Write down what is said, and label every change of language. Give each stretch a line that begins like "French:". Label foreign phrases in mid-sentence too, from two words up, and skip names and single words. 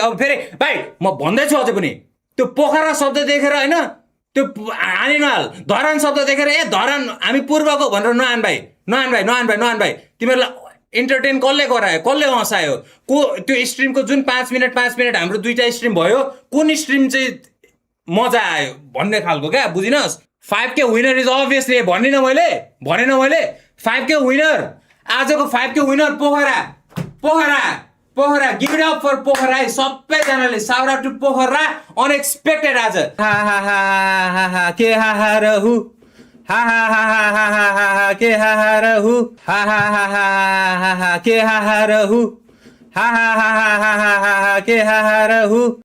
Nepali: अब फेरि भाइ म भन्दैछु अझै पनि त्यो पोखरा शब्द देखेर होइन त्यो हानि नहाल धरान शब्द देखेर ए धरान हामी पूर्वको भनेर नहान भाइ तिमीहरूलाई इन्टरटेन कसले गरायो कसले हँसायो को त्यो स्ट्रिमको जुन 5 मिनट हाम्रो दुईटा स्ट्रिम भयो कुन स्ट्रिम चाहिँ मजा आयो भन्ने खालको क्या बुझिनस्
English: 5K winner is obviously
Nepali: भनेन मैले 5K विनर आजको 5K विनर पोखरा
English: give it up for
Nepali: पोखरा सबैजनाले
English: shout out to
Nepali: पोखरा अनएक्सपेक्टेड आज के रहु के रहु के रहु के रहु